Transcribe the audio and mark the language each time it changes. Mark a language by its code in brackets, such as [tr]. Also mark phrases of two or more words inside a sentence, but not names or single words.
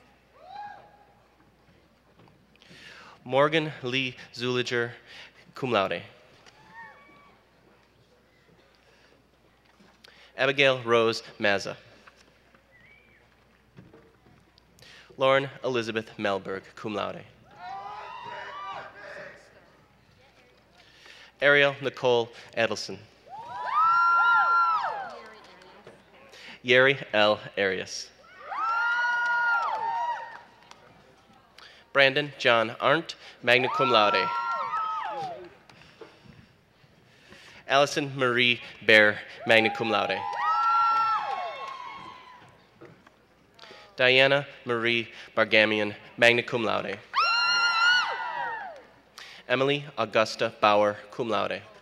[en] Morgan Lee Zuliger, [la] cum laude. [en] Abigail Rose Mazza. Lauren Elizabeth Melberg, [la] cum laude. [en] Ariel Nicole Adelson. Yeri L. Arias. Brandon John Arndt, [la] magna cum laude. [en] Allison Marie Bear, [la] magna cum laude. [en] Diana Marie Bargamian, [la] magna cum laude. [en] Emily Augusta Bauer, [la] cum laude.